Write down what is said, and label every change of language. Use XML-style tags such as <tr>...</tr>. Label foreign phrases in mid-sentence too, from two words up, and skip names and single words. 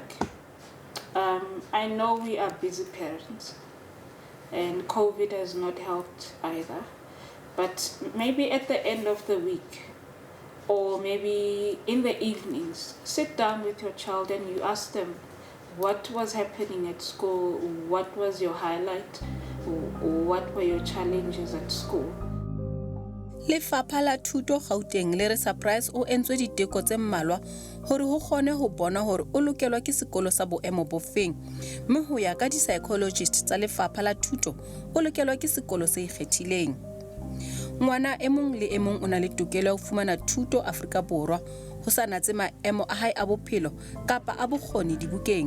<en>I know we are busy parents, and COVID has not helped either, but maybe at the end of the week, or maybe in the evenings, sit down with your child and you ask them what was happening at school, what was your highlight, what were your challenges at school.</en> <st>Lefapha la Thuto Gauteng le re surprise o entswe diteko tse mmalwa hore ho kgone ho bona hore o lokelwa ke sekolo sa boemo bofeng, mme ho ya ka di-psychologist tsa Lefapha la Thuto o lokelwa ke sekolo se ikgethileng. Ngwana e mong le e mong o na le tokelo ya ho fumana thuto Afrika Borwa ho sa natse maemo a hae a bophelo kapa a bokgoni dibukeng.</st>